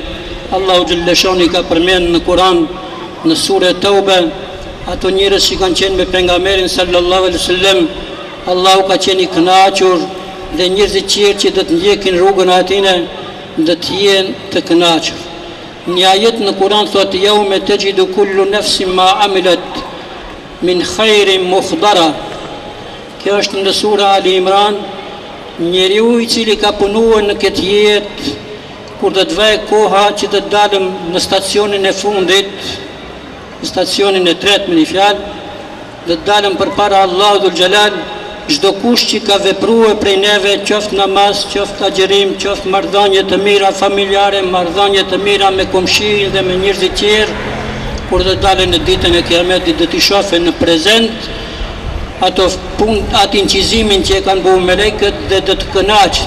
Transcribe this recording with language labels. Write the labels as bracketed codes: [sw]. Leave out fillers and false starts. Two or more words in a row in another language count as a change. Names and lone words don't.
[sq] Allahu xhalleshanuhu ka përmend në Kur'an në sure Tauba ato njerëz që kanë qenë me pejgamberin [ar] صلى الله عليه وسلم, [sq] Allahu ka qenë i kënaqur, dhe njerëzit tjerë që do të ndjekin rrugën e atij do të jenë të kënaqur. Një ajet në Kur'an thotë [ar] يوم تجد كل نفس ما عملت من خير محضرا. [sq] Kjo është në sura Ali Imran. Njeriu i cili ka punuar në këtë jetë, kur do të vijë koha që do të dalëm në stacionin e fundit, në stacionin e tretë me një fjalë, do të dalëm përpara Allahut [ar] ذو الجلال, [sq] çdo kush që ka vepruar prej neve, qoftë namaz, qoftë agjerim, qoftë marrëdhënie të mira familjare, marrëdhënie të mira me komshin dhe me njerëzit tjerë, kur do të dalën në ditën e Kiametit, do t'i shohë në prezent atë incizimin që e kanë bërë melekët dhe do të kënaqet.